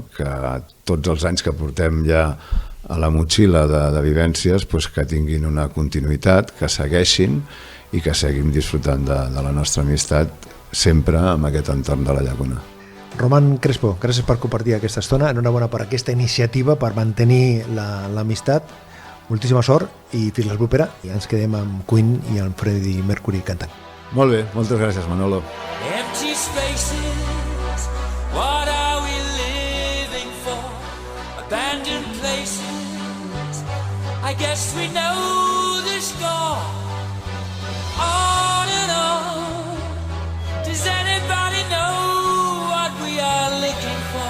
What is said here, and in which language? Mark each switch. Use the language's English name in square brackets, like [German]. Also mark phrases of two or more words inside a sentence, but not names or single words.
[Catalan] Que tots els anys que portem ja a la motxilla de vivències que tinguin una continuïtat, que segueixin i que seguim disfrutant de la nostra amistat sempre amb aquest entorn de la llacuna. Roman Crespo, gràcies per compartir aquesta estona, enhorabona per aquesta iniciativa per mantenir l'amistat, moltíssima sort i fins la propera, i ens quedem amb Queen i amb Freddie Mercury cantant. Molt bé, moltes gràcies, Manolo. [English] Empty spaces, what are we living for? Abandoned places, I guess we know the score. On and on, does anybody know what we are looking for?